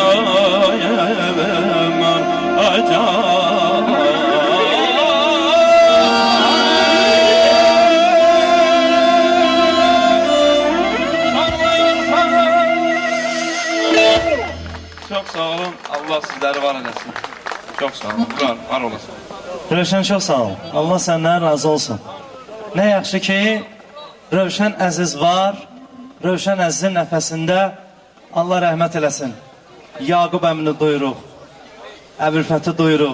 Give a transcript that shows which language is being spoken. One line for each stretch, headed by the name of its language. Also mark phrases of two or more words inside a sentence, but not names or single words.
Turkish: Ay can. Çok sağ olun. Allah sizleri var eylesin. Çok sağ olun. Var olasın.
Azerbaijani: Rövşən çox sağ ol. Allah səndən razı olsun. Nə yaxşı ki, Rövşən Əziz var. Rövşən Əzizin nəfəsində Allah rəhmət eləsin. Yaqub əmini duyuruq. Əbülfəti duyuruq.